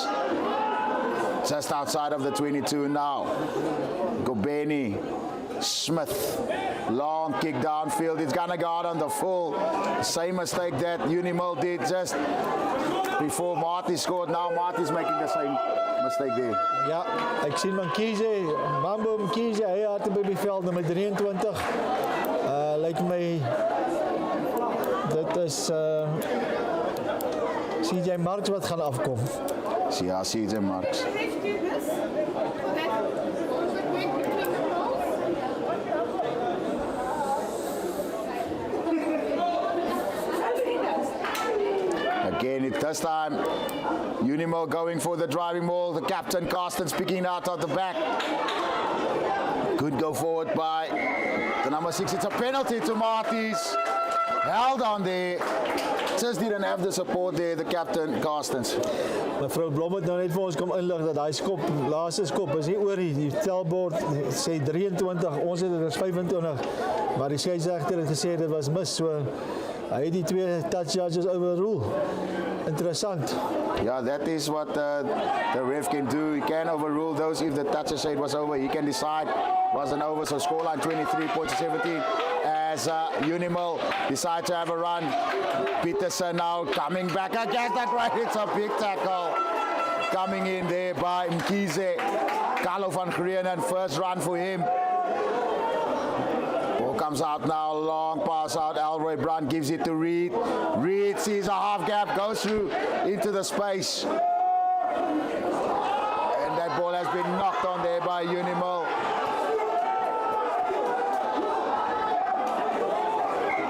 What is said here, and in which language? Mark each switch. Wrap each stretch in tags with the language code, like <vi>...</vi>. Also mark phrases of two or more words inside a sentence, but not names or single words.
<en>Just outside of the 22 now. Gobeni, Smith, long kick downfield. It's gonna go out on the full. Same mistake that Unimil did just before Martys scored. Now Martys making the same mistake there.</en> <af>Ja, ek sien Mkhize, Mambo Mkhize, hy hard by die veld, nummer 23. Lyk my, dit is CJ Marks wat gaan afkom. Ja, CJ Marks.</af> <en>Again, this time, Unimil going for the driving ball. The captain, Carsten's picking out at the back. Good go forward by the number 6. It's a penalty to Martys. Held on there. Just didn't have the support there, the captain, Carstens.</en> <af>Mevrou Blom het nou net vir ons kom inlig dat daai skop, laaste skop is nie oor die tellbord sê 23, ons het dit is 25, maar die skeieregter het gesê dit was mis, so hy het die twee</af> <en>touch judges overrule.</en> <af>Interessant.</af> <en>Yeah, that is what the ref can do. He can overrule those if the toucher say it was over. He can decide it wasn't over. So scoreline 23 points to 17 as Unimil decide to have a run. Peterson now coming back against that right. It's a big tackle coming in there by Mkhize. Carlo van Grienen, first run for him. Ball comes out now, long pass out. Elroy Brandt gives it to Reed. Reed sees a half gap, goes through into the space. And that ball has been knocked on there by Unimil.</en>